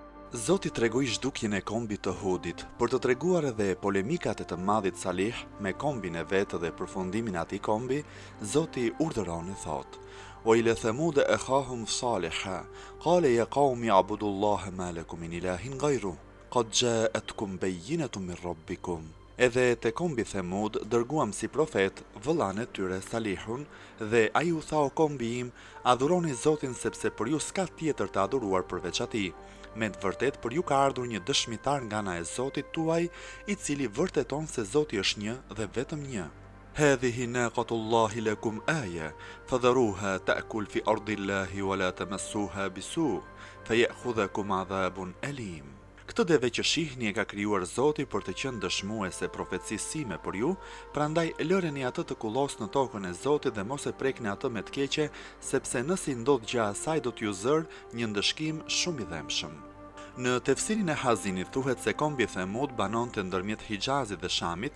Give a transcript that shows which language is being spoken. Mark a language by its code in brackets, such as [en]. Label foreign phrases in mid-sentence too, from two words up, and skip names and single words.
[sq] Zoti tregoi zhdukjen e kombit të Hudit për të treguar edhe polemikat e të madhit Salih me kombin e vetë dhe përfundimin e atij kombi. Zoti urdhëron e thot: [ar] "و إلى ثمود أخاهم صالحا قال يا قوم اعبدوا الله ما لكم من إله غيره قد جاءتكم بينة من ربكم." [sq] Edhe te kombi Thamud dërguam si profet vëllain e tyre Salihun, dhe ai u tha: "O kombi im, adhuroni Zotin sepse për ju s'ka tjetër të adhuruar përveç atij. Me të vërtet për ju ka ardhur një dëshmitar nga ana e Zotit tuaj, i cili vërteton se Zoti është një dhe vetëm një. [ar] هذه ناقة الله لكم آية فذروها تأكل في أرض الله ولا تمسوها بسوء فيأخذكم عذاب أليم." [sq] Këtë deve që shihni e ka krijuar Zoti për të qenë dëshmuese profecisë sime për ju, prandaj lëreni atë të kullos në tokën e Zotit dhe mos e prekni atë me të keqe, sepse nëse i ndodh gjë asaj do t'ju zër një ndëshkim shumë i dhëmshëm. Në tefsirin e Hazinit thuhet se kombi Thamud banonte ndërmjet Hijazit dhe Shamit.